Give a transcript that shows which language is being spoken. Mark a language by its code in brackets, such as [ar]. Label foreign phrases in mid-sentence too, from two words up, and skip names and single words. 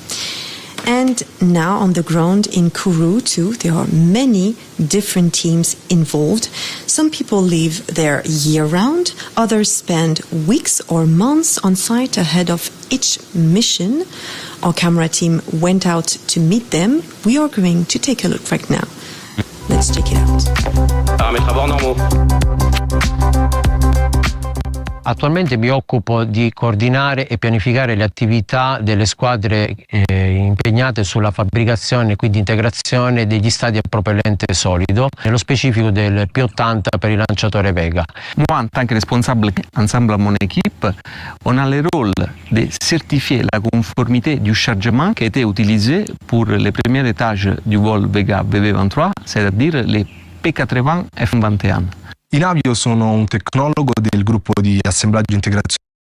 [en] And now on the ground in Kourou too, there are many different teams involved. Some people live there year-round, others spend weeks or months on site ahead of each mission. Our camera team went out to meet them. We are going to take a look right now. Let's check it out. [fr] Paramètres à bord normaux. [it] Attualmente mi occupo di coordinare e pianificare le attività delle squadre impegnate sulla fabbricazione e quindi integrazione degli stati a propellente solido, nello specifico del P80 per il lanciatore Vega. [fr] Moi, en tant que responsable ensemble à mon équipe, on a le rôle de certifier la conformité du chargement qui a été utilisé pour les premiers étages du vol Vega VV23, c'est-à-dire les P80 F21. [it] In avio sono un tecnologo del gruppo di assemblaggio e integrazione